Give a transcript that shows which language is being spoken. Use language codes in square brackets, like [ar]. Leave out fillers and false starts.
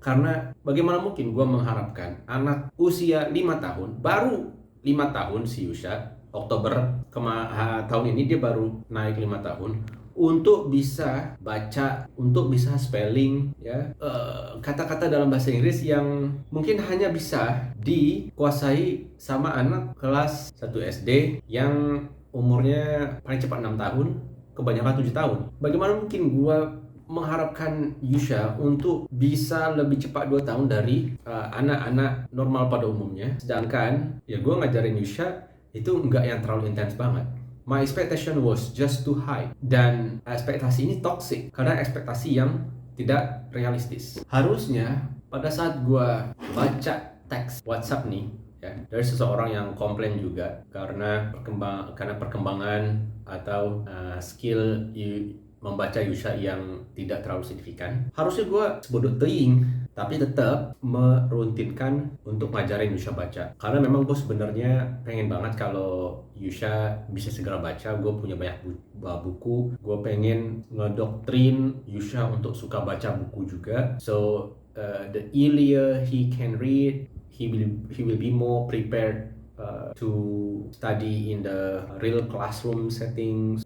[id] Karena bagaimana mungkin gue mengharapkan anak usia 5 tahun, baru 5 tahun si Yusha, Oktober tahun ini dia baru naik 5 tahun, untuk bisa baca, untuk bisa spelling, ya, kata-kata dalam bahasa Inggris yang mungkin hanya bisa dikuasai sama anak kelas 1 SD yang umurnya paling cepat 6 tahun, kebanyakan 7 tahun. Bagaimana mungkin gue mengharapkan Yusha untuk bisa lebih cepat 2 tahun dari anak-anak normal pada umumnya, sedangkan ya gue ngajarin Yusha itu enggak yang terlalu intens banget. [en] My expectation was just too high. [id] Dan ekspektasi ini toxic karena ekspektasi yang tidak realistis. Harusnya pada saat gue baca teks WhatsApp nih, ya, dari seseorang yang komplain juga karena perkembangan atau skill membaca Yusha yang tidak terlalu signifikan, harusnya gue sebut teing, tapi tetap meruntinkan untuk ngajarin Yusha baca. Karena memang gue sebenarnya pengen banget kalau Yusha bisa segera baca. Gue punya banyak buku, gue pengen ngedoktrin Yusha untuk suka baca buku juga. [en] So the earlier he can read, he will be more prepared to study in the real classroom settings.